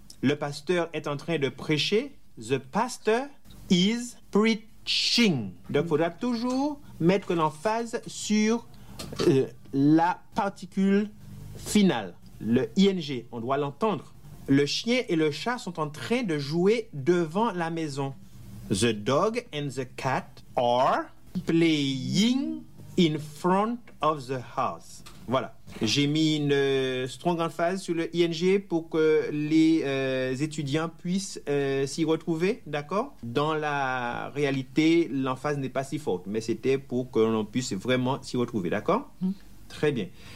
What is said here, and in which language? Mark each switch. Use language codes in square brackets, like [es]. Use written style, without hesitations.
[fr] Le pasteur est en train de prêcher. [en] The pastor is preaching. [fr] Donc, il faudra toujours mettre l'emphase sur la particule finale, le ing. On doit l'entendre. Le chien et le chat sont en train de jouer devant la maison. [en] The dog and the cat are playing in front of the house. [fr] Voilà. J'ai mis une strong emphase sur le ing pour que les étudiants puissent s'y retrouver, d'accord? Dans la réalité, l'emphase n'est pas si forte, mais c'était pour que l'on puisse vraiment s'y retrouver, d'accord? Mm. Très bien.